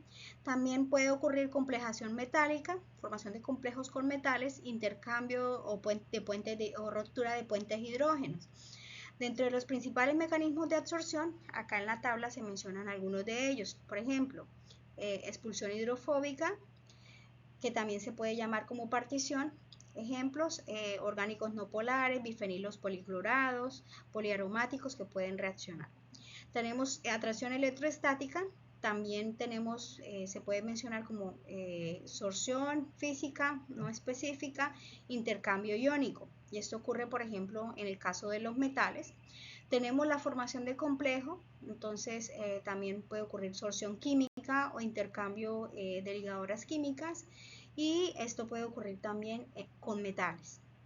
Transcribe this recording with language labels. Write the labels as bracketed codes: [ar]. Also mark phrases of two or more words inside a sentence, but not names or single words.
[es] También puede ocurrir complejación metálica, formación de complejos con metales, intercambio o ruptura de puentes hidrógenos. Dentro de los principales mecanismos de absorción, acá en la tabla se mencionan algunos de ellos. Por ejemplo, expulsión hidrofóbica, que también se puede llamar como partición. Ejemplos, orgánicos no polares, bifenilos policlorados, poliaromáticos que pueden reaccionar. Tenemos atracción electroestática, también tenemos, se puede mencionar como sorción física no específica, intercambio iónico, y esto ocurre por ejemplo en el caso de los metales. Tenemos la formación de complejo, entonces también puede ocurrir sorción química o intercambio de ligadoras químicas, y esto puede ocurrir también con metales.